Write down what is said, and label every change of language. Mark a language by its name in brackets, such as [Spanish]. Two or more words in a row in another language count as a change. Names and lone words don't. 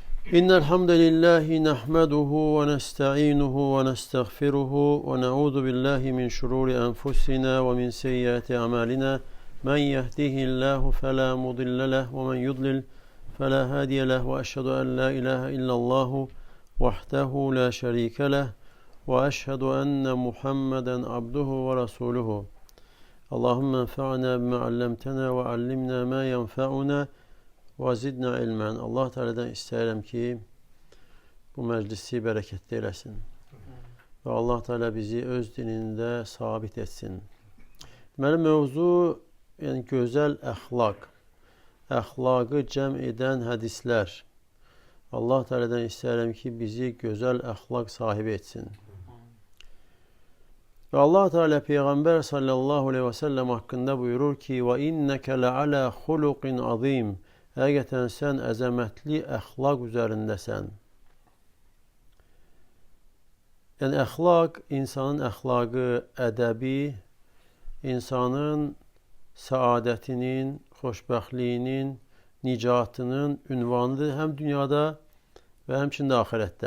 [Arabic] إن الحمد لله نحمده ونستعينه ونستغفره ونعوذ بالله من شرور أنفسنا ومن سيئات أعمالنا من يهده الله فلا مضل له ومن يضلل فلا هادي له وأشهد أن لا إله إلا الله وحده لا شريك له وأشهد أن محمدا عبده ورسوله اللهم انفعنا بما علمتنا وعلمنا ما ينفعنا وزidna ilmen. [Turkish] Allah Teala'dan isterim ki bu meclisi bereketli eylesin. Ve Allah Teala bizi öz dininde sabit etsin. Benim mevzu yani güzel ahlak. Ahlakı cem eden hadisler. Allah Teala'dan isterim ki bizi güzel ahlak sahibi etsin. Ve Allah Teala Peygamber sallallahu aleyhi ve sellem hakkında buyurur ki [Arabic] وَإِنَّكَ لَعَلَى خُلُقٍ عَظِيمٍ. [Azerbaijani] Həqiqətən sən əzəmətli əxlaq üzərindəsən. Yəni, əxlaq, insanın əxlaqı, ədəbi, insanın səadətinin, xoşbəxtliyinin, nicatının ünvanıdır həm dünyada və həmçində axirətdə.